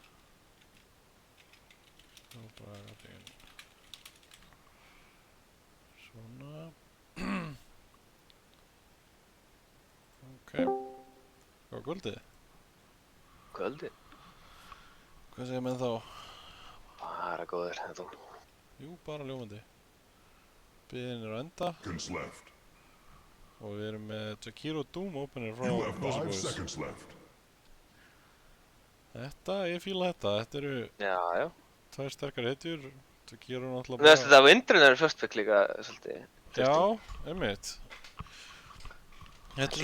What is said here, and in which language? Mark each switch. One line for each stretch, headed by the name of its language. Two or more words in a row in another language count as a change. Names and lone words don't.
Icelandic: Þá bara gæti ég svona. Ok. Hvað var kvöldið? Kvöldið? Hvað segir menn þá? Bara góðir, þetta. Jú, bara ljómandi. Biðin er á enda.
English: Seconds left.
Icelandic: Og við erum með Jakiro Doom opener frá
English: You have Cozy 5 Boys. seconds left.
Icelandic: Þetta, ég fíla þetta. Þetta eru Já. tvær sterkar hetjur. Jakiro náttúrulega Mér finnst þetta Windranger
English: first pick
Icelandic: líka svolítið. Já, einmitt. Þetta er